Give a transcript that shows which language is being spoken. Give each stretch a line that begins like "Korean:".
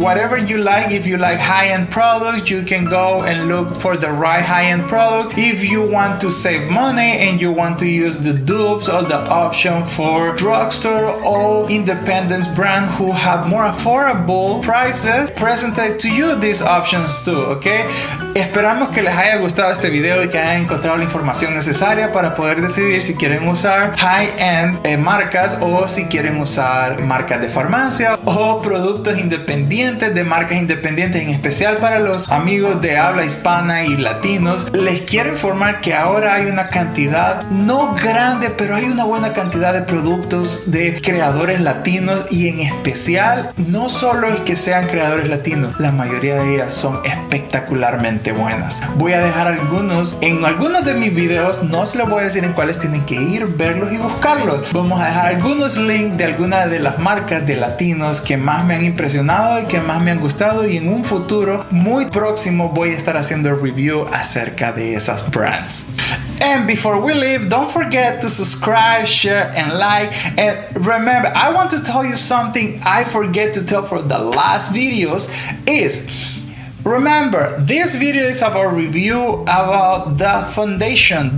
English: Whatever you like, if you like high-end products, you can go and look for the right high-end product. If you want to save money and you want to use the dupes or the option for drugstore or independent brand who have more affordable prices, presented to you these options too, ok.
Spanish: Esperamos que les haya gustado este video y que hayan encontrado la información necesaria para poder decidir si quieren usar high-end marcas o si quieren usar marcas de farmacia o productos independientes de marcas independientes, en especial para los amigos de habla hispana y latinos. Les quiero informar que ahora hay una cantidad, no grande, pero hay una buena cantidad de productos de creadores latinos, y en especial no solo es que sean creadores latinos, la mayoría de ellas son espectacularmente buenas. Voy a dejar algunos en algunos de mis videos, no se les voy a decir en cuáles, tienen que ir, verlos y buscarlos. Vamos a dejar algunos links de algunas de las marcas de latinos que más me han impresionado y que más me han gustado, y en un futuro muy próximo voy a estar haciendo review acerca de esas brands.
English: And before we leave, don't forget to subscribe, share, and like. And remember, I want to tell you something I forget to tell for the last videos is, remember, this video is about review about the foundation.